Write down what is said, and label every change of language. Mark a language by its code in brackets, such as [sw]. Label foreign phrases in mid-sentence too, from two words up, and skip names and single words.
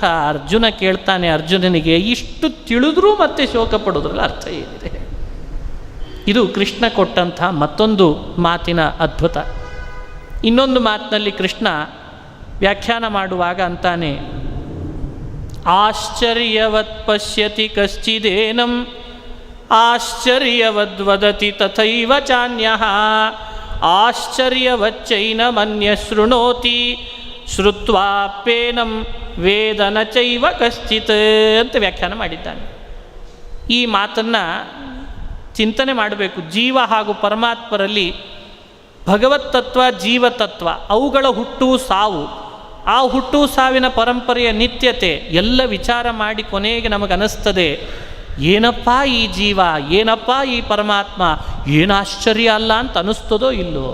[kn] ಅರ್ಜುನ ಕೇಳ್ತಾನೆ ಅರ್ಜುನನಿಗೆ, ಇಷ್ಟು ತಿಳಿದ್ರೂ ಮತ್ತೆ ಶೋಕ ಪಡೋದ್ರಲ್ಲಿ ಅರ್ಥ ಏನಿದೆ? ಇದು ಕೃಷ್ಣ ಕೊಟ್ಟಂಥ ಮತ್ತೊಂದು ಮಾತಿನ ಅದ್ಭುತ. ಇನ್ನೊಂದು ಮಾತಿನಲ್ಲಿ ಕೃಷ್ಣ ವ್ಯಾಖ್ಯಾನ ಮಾಡುವಾಗ ಅಂತಾನೆ, [sa] ಆಶ್ಚರ್ಯವತ್ ಪಶ್ಯತಿ ಕಶ್ಚಿದೇನಂ ಆಶ್ಚರ್ಯವದ್ವದತಿ ತಥೈವ ಚಾನ್ಯಃ ಆಶ್ಚರ್ಯವಚ್ಚೈನಮನ್ಯ ಶೃಣೋತಿ ಶ್ರುತ್ವಾಪ್ಯೇನಂ ವೇದನ ಚೈವ ಕಶ್ಚಿತ್ [kn] ಅಂತ ವ್ಯಾಖ್ಯಾನ ಮಾಡಿದ್ದಾನೆ. ಈ ಮಾತನ್ನು ಚಿಂತನೆ ಮಾಡಬೇಕು. ಜೀವ ಹಾಗೂ ಪರಮಾತ್ಮರಲ್ಲಿ ಭಗವತ್ ತತ್ವ, ಜೀವತತ್ವ, ಅವುಗಳ ಹುಟ್ಟು ಸಾವು, ಆ ಹುಟ್ಟು ಸಾವಿನ ಪರಂಪರೆಯ ನಿತ್ಯತೆ ಎಲ್ಲ ವಿಚಾರ ಮಾಡಿ ಕೊನೆಗೆ ನಮಗನಿಸ್ತದೆ, ಏನಪ್ಪ ಈ ಜೀವ, ಏನಪ್ಪ ಈ ಪರಮಾತ್ಮ, ಏನು ಆಶ್ಚರ್ಯ ಅಲ್ಲ ಅಂತ ಅನ್ನಿಸ್ತದೋ ಇಲ್ಲೋ.